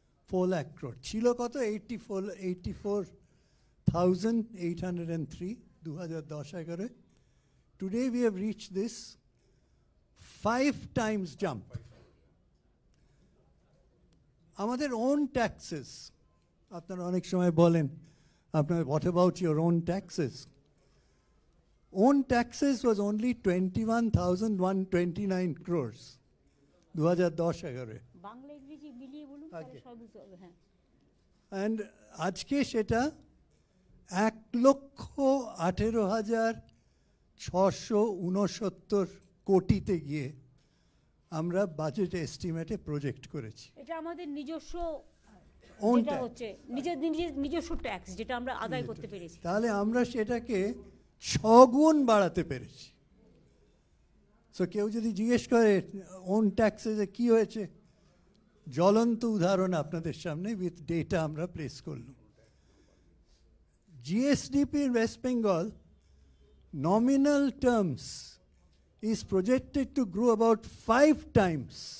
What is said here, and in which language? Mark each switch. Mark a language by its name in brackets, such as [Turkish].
[Bangla] 4 lakh crore ছিল কত? 84,803 2010-11। [English] Today we have reach this 5 times jump. [Bangla] আমাদের ওন ট্যাক্সেস, আপনারা অনেক সময় বলেন আপনার [English] What about your own taxes? Own taxes was only 21,129 crores 2010-11। [Bangla] Bangla ইংরেজি মিলিয়ে বলুন, সব বুঝতে হবে। হ্যাঁ, অ্যান্ড আজকে সেটা 1,18,669 কোটিতে গিয়ে আমরা বাজেট এস্টিমেটে প্রজেক্ট করেছি। এটা আমাদের নিজস্ব [English] Own [Bangla] যেটা [English] tax। [Bangla] হচ্ছে নিজস্ব ট্যাক্স যেটা আমরা আদায় করতে পেরেছি। তাহলে আমরা সেটাকে 6 গুণ বাড়াতে পেরেছি। সো কেউ যদি জিজ্ঞেস করে ওন ট্যাক্সে যে কী হয়েছে, জ্বলন্ত উদাহরণ আপনাদের সামনে উইথ ডেটা আমরা প্লেস করলাম। [English] GSDP in West Bengal nominal terms is projected to grow about 5 times।